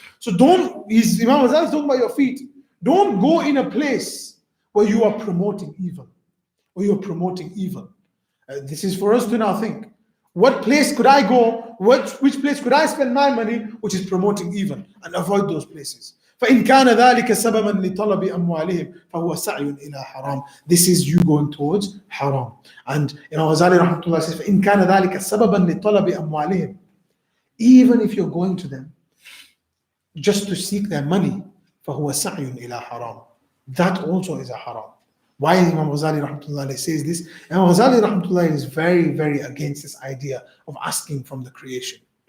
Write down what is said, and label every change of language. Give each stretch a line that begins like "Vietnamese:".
English: So Imam Ghazali is talking about your feet. Don't go in a place where you are promoting evil. This is for us to now think. What place could I go? Which place could I spend my money which is promoting evil, and avoid those places?
Arabic: فإن كان ذلك سببا لطلب أموالهم فهو سعي إلى حرام.
English: This is you going towards haram. And Ghazali rahmatullah says,
Arabic: فإن كان ذلك سببا لطلب أموالهم.
English: Even if you're going to them just to seek their money,
Arabic: فهو سعي إلى حرام.
English: That also is a haram. Why Imam Ghazali rahmatullah says this? Imam Ghazali rahmatullah is very, very against this idea of asking from the creation.